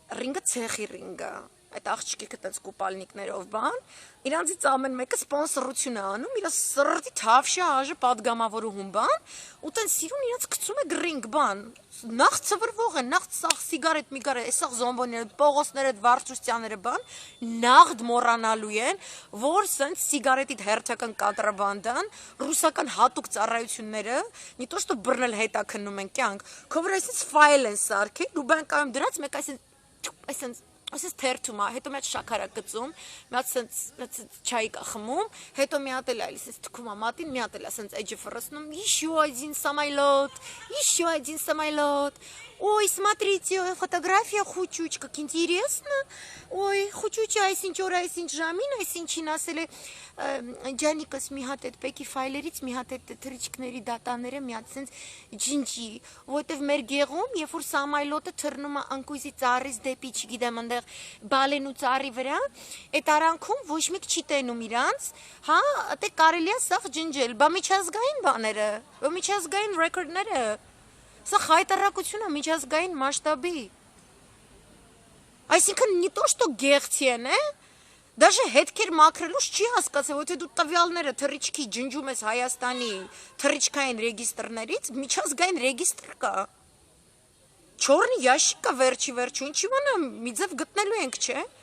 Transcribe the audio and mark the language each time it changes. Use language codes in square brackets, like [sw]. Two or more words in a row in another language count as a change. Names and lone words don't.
[hy] ցեխի ռինգը, այդ աղջիկը տենց կուպալնիկներով բան, իրանցից ամեն մեկը սպոնսորություն է անում, իր սրտի թավշյա աժը պատգամավորում բան, ու տենց սիրուն իրանց գցում է գրինգ բան, նախ ծվրվող են, նախ սաղ սիգարետ միգարետ, այսաղ զոմբոները, պողոսները, վարչուստյանները բան, նախ դմորանալու են, որ սենց սիգարետիդ հերթական կատրաբանդան, ռուսական հատուկ ծառայությունները, [ru] ни то что [hy] բռնել հետա քննում են կյանք, քո վրա այսպես ֆայլ են սարքել, ու բանկայում դրած մեկ այսպես թերթում է, հետո մի հատ շաքար է գծում, մի հատ չայ կա խմում, հետո մի հատ էլ այսպես թքում է մատին, մի հատ էլ ասենց էջը ֆռսնում, [ru] еще один самолет, ой, смотрите, фотография խուճուճ, как интересно, ой, [hy] խուճուճը այսինչ օր, այսինչ ժամին, այսինչին ասել է ջանիկս մի հատ այդ պեկի ֆայլերից մի հատ այդ թրիչքների դատաները մի հատ սենց ջինջի, որտեվ մեր գեղում, երբ որ սամայլոտը թռնում է անկույզի ծառից դեպի, չգիտեմ, այնտեղ բալենու ծառի վրա, այդ արանքում ոչ մեկ չի տենում իրանց, հա, դե կարելի է սաղ ջնջել, բա միջազգային բաները, միջազգային ռեկորդները, սա խայտարակություն է միջազգային մասշտաբի, այսինքն [ru] ни то что [hy] գեղցի են, Даже հետքեր մաքրելուց չի հասկացել, որ դու տվյալները թռիչքի ջնջում ես Հայաստանի թռիչքային ռեգիստրներից, միջազգային ռեգիստր կա։ [ru] чёрный ящик [hy] կա վերջի վերջում, ինչի մանամ, մի ձև գտնելու ենք, չէ։